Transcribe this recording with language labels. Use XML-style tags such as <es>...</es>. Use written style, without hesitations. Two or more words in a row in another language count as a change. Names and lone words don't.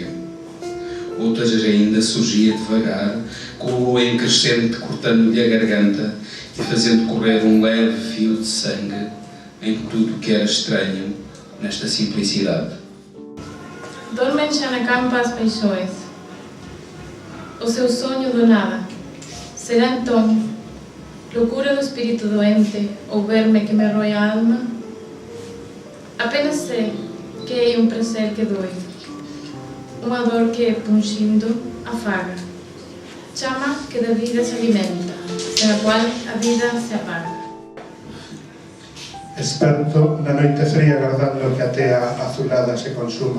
<pt>Outras ainda surgia devagar, com a lua em crescente cortando-lhe a garganta e fazendo correr um leve fio de sangue em tudo que era estranho nesta simplicidade.</pt> <gl>Dormen xa na campa as peixoes. O seu sonho do nada. Será entón loucura do espírito doente ou verme que me roe a alma? Apenas sei que é un prazer que doe, unha dor que, punxindo, afaga, chama que da vida se alimenta, sen a cual a vida se apaga. Esperto na noite fría agardando que a tea azulada se consuma.</gl>